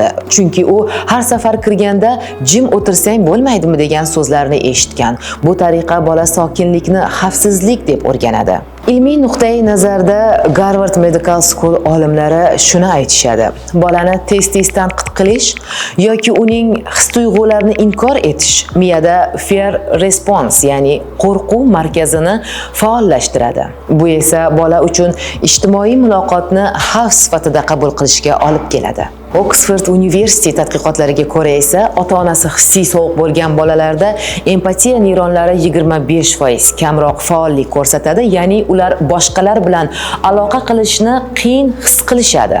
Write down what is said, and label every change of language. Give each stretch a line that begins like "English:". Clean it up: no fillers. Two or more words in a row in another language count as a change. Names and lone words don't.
Uzbek: Chunki u har safar kirganda jim o'tirsang bo'lmaydimi degan so'zlarni eshitgan. Bu tariqa bola sokinlikni xavfsizlik deb o'rganadi. Ilmiy nuqtai nazarda Harvard Medical School olimlari shuni aytishadi. Bolani tez-tez tanqid qilish yoki uning his-tuyg'ularini inkor etish miyada
English: fear response,
Uzbek: ya'ni qo'rquv markazini faollashtiradi. Bu esa bola uchun ijtimoiy muloqotni xavf sifatida qabul qilishga olib keladi. Oxford University tadqiqotlariga ko'ra esa ota-onasi hissiy sovuq bo'lgan bolalarda empatiya neyronlari 25% kamroq faollik ko'rsatadi, ya'ni ular boshqalar bilan aloqa qilishni qiyin his qilishadi.